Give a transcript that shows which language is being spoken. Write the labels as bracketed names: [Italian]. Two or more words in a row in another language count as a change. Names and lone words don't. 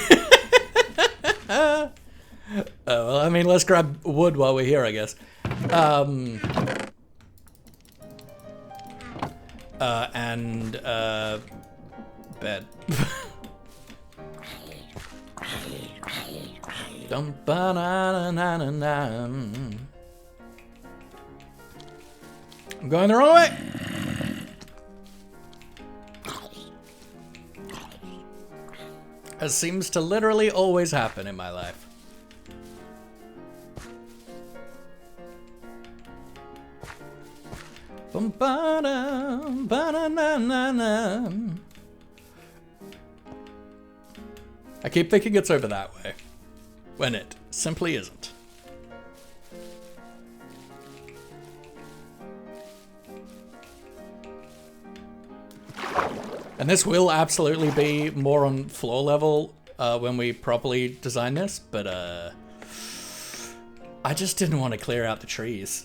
[English] Well, I mean, let's grab wood while we're here, I guess. Bed. Dum ba na na na na. I'm going the wrong way. As seems to literally always happen in my life. Bum ba da ba na na na na. I keep thinking it's over that way, when it simply isn't. And this will absolutely be more on floor level when we properly design this, but I just didn't want to clear out the trees.